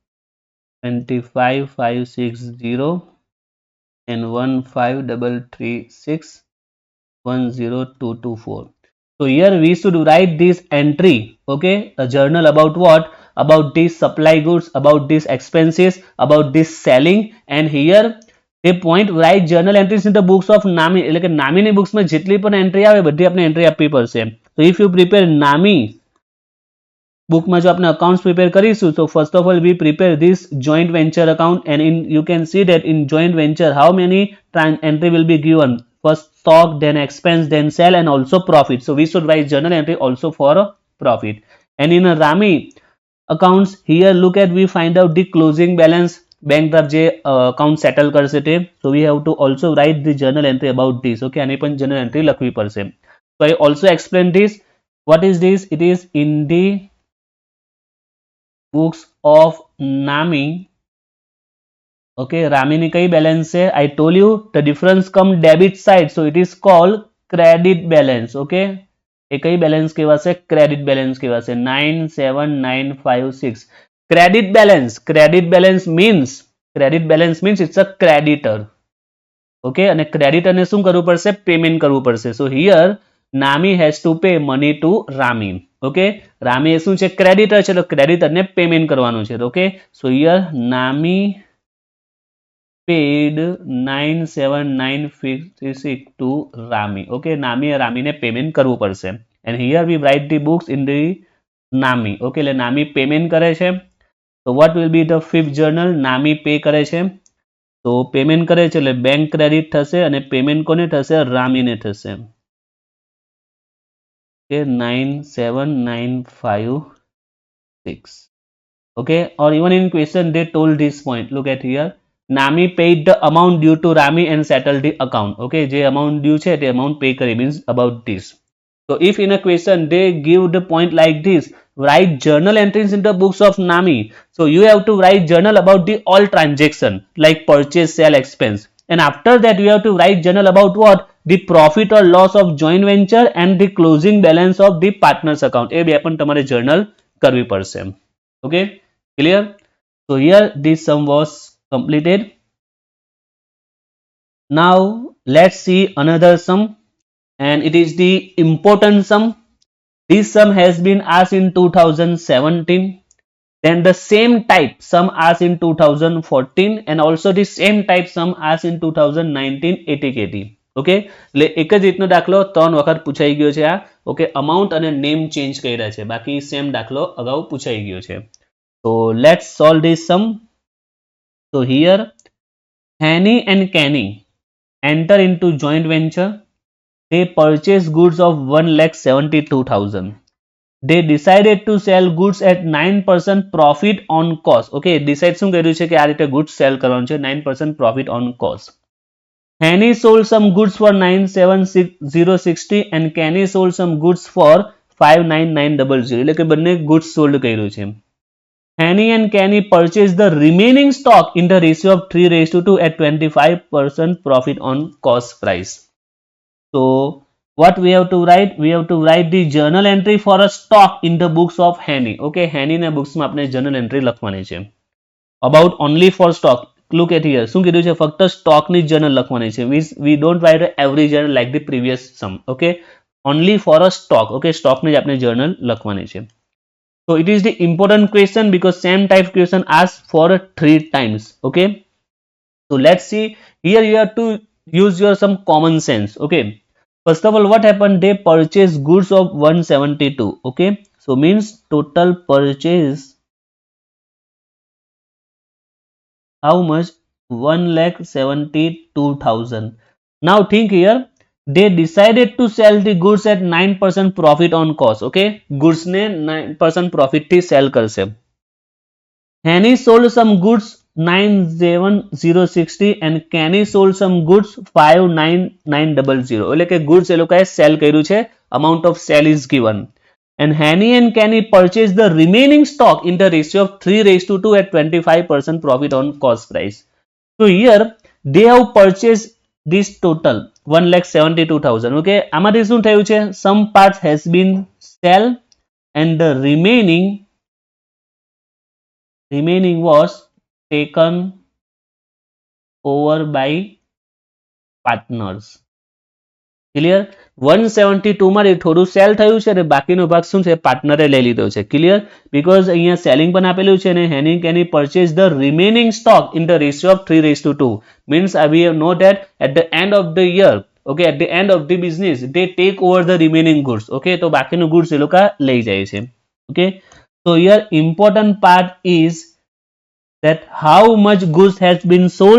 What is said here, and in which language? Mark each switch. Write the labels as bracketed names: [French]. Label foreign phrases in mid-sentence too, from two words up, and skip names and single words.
[English] 25,560 and 15,336 10224. So here we should write this entry. Okay, a journal about what? About this supply goods, about this expenses, about this selling, and here તે point write journal entries in the books of Nami [Gujarati] એટલે કે નામીની બુક્સમાં જેટલી પણ એન્ટ્રી આવે બધી આપણે એન્ટ્રી આપવી પડશે. [English] તો if you prepare Nami [Gujarati] બુકમાં જો આપણે અકાઉન્ટ્સ પ્રિપેર કરીશું તો [English] first of all we prepare this joint venture account and in you can see that in joint venture how many entry will be given. First stock, then expense, then sell, and also profit. So we should write journal entry also for profit. And in a Rami accounts, here look at we find out the closing balance, bank draft [Gujarati] જે account settle કરશે તે. [English] So we have to also write the journal entry about this. [Gujarati] Okay, આની પણ journal entry લખવી પડશે. [English] So I also explain this. What is this? It is in the books of Nami. [Gujarati] Okay, રામીની કઈ બેલેન્સ હૈ? [English] I told you the difference come debit side, so it is called credit balance. [Gujarati] Okay, એ કઈ બેલેન્સ કહેવાશે? ક્રેડિટ બેલેન્સ કહેવાશે. [English] 97956 credit balance means it's a creditor. [Gujarati] ઓકે, અને ક્રેડિટરને શું કરવું પડશે? પેમેન્ટ કરવું પડશે. [English] so here Nami has to pay money to Rami. [Gujarati] ઓકે, રામી એ શું છે? ક્રેડિટર છે, તો ક્રેડિટરને પેમેન્ટ કરવાનું છે. [English] okay, so here Nami paid 97956 to Rami. [Gujarati] Okay, Nami એ રામીને પેમેન્ટ કરવું પડશે. [English] And here we write the books in the Nami. [Gujarati] Okay, એટલે નામી પેમેન્ટ કરે છે. [English] So what will be the fifth journal? [Gujarati] નામી પે કરે છે. તો પેમેન્ટ કરે છે એટલે બેંક ક્રેડિટ થશે અને પેમેન્ટ કોને થશે? રામીને થશે. [English] Okay, 97956. Okay, or even in question they told this point. Look at here. Nami paid the amount due to Rami and settled the account. [Gujarati] Okay, જે [English] amount due [Gujarati] છે તે amount pay કરી [English] means about this. So if in a question they give the point like this, write journal entries in the books of Nami. So you have to write journal about the all transaction like purchase, sale, expense. And after that you have to write journal about what? The profit or loss of joint venture and the closing balance of the partners account. [Gujarati] એ બે પણ તમારે journal કરવી પડશે. [English] Okay, clear? So here this sum was completed. Now let's see another sum, and it is the important sum. This sum has been asked in 2017. Then the same type sum asked in 2014 and also the same type sum asked in 2019 ATKT. [Gujarati] ઓકે, એટલે એક જ રીતનો દાખલો 3 વખત પૂછાઈ ગયો છે આ. ઓકે, અમાઉન્ટ અને [English] name change [Gujarati] કર્યા છે, બાકી સેમ દાખલો અગાઉ પૂછાઈ ગયો છે. [English] So let's solve this sum. So here Hanny and Kenny enter into joint venture. They purchase goods of 1,72,000. They decided to sell goods at 9% profit on cost. [Gujarati] Okay, decide શું કર્યું છે કે આ રીતે [English] goods sell [Gujarati] કરવાનું છે, [English] 9% profit on cost. Hanny sold some goods for 97060 and Kenny sold some goods for 59900. [Gujarati] એટલે કે બંને [English] goods sold [Gujarati] કર્યું છે. [English] Hanny and Kenny purchased the remaining stock in the ratio of 3:2 at 25% profit on cost price. So what we have to write? We have to write the journal entry for a stock in the books of Hanny. [Gujarati] Okay, Hanny ના બુક્સમાં આપણે [English] journal entry [Gujarati] લખવાની છે. [English] About only for stock. Look at here. [Gujarati] શું કીધું છે? ફક્ત સ્ટોકની journal લખવાની છે. [English] We don't write every journal like the previous sum. Okay, only for a stock. [Gujarati] Okay, સ્ટોકની જ આપણે journal લખવાની છે. [English] So it is the important question because same type question asked for 3 times. Okay, so let's see. Here you have to use your some common sense. Okay, first of all, what happened? They purchased goods of 172. Okay, so means total purchase how much? 1,72,000. Now think here. They decided to sell the goods at 9% profit on cost. [Gujarati] Okay, goods ने 9% profit थी sell करसे. [English] Hanny sold some goods 97060 and Kenny sold some goods 59900. [Gujarati] એટલે કે goods એ લોકોએ sell કર્યું છે, [English] amount of sale is given. And Hanny and Kenny purchased the remaining stock in the ratio of 3:2 at 25% profit on cost price. So here they have purchased this total 1,72,000. [Gujarati] Okay, આમાંથી શું થયું છે? [English] Some parts has been sell and the remaining was taken over by partners. [Gujarati] ક્લિયર 172 માં થોડું સેલ થયું છે અને બાકીનો ભાગ શું છે પાર્ટનરે લઈ લીધો છે ક્લિયર બીકોઝ અહીંયા સેલિંગ પણ આપેલું છે અને હેનિંગ કેની [English] purchase the remaining stock in the ratio of 3:2 means we know that at the end of the year okay at the end of the business they take over the remaining goods okay [Gujarati] તો બાકીનું goods એ લોકો લઈ જાય છે [English] okay so here important part is that how much goods has been sold